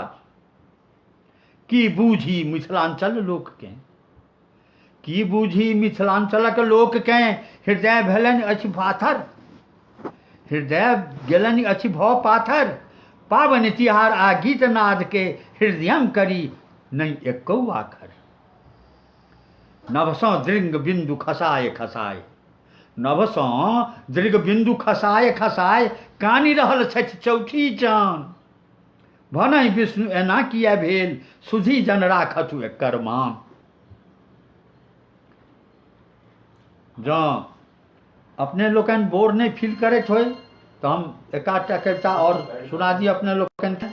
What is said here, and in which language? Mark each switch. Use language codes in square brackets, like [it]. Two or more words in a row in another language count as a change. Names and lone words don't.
[mai] की बूझी मिथिलांचल लोक के, की बूझी मिथिलांचलक लोक के। हृदय भेलनि अछि पाथर, हृदय गेलनि अछि भऽ पाथर। पावन तिहार आ गीत नाद के हृदयम करी नहीं एको आखर। नभसँ दृंग बिंदु खसाए खसाए, नभसँ दृग बिंदु खसाए खसाए, कानि रहल छथि चौठी चान। भनहि विष्णु एना किया भेल, सुधी जन राखथु एकर मान। जँ अपने लोकन बोर नहीं फील करैत होय तो हम एकाधटा कविता और सुना दी अपने लोकन के।